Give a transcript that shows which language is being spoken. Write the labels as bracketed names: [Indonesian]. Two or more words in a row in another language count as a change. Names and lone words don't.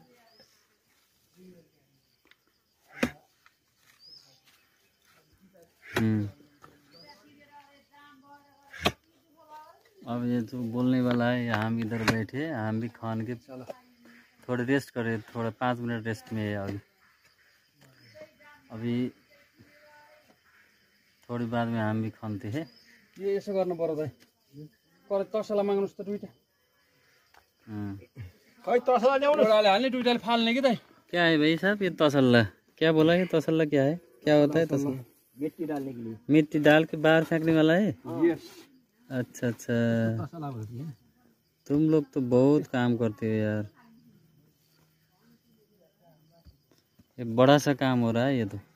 [Hindi] अब ये जो बोलने वाला है, हम इधर बैठे, हम भी खान के थोड़े रेस्ट करे, थोड़ा 5 मिनट रेस्ट में है अभी थोड़ी बाद में हम भी खानते हैं। [Nepali] ये यसो गर्नु पर्यो दाइ, करे तसला माग्नुस् त दुईटा। खै तसला ल्याउनु, एउटाले हाल्ने दुईटाले फाल्ने कि दाइ। [Hindi] क्या है भाई साहब ये तसल्ला? क्या बोला ये तसल्ला क्या है? क्या होता है तसल्ला? मिट्टी डालने के लिए। मिट्टी डाल के बाहर फेंकने वाला है? यस। अच्छा तुम लोग तो बहुत काम करते हो यार, ये बड़ा सा काम हो रहा है ये तो।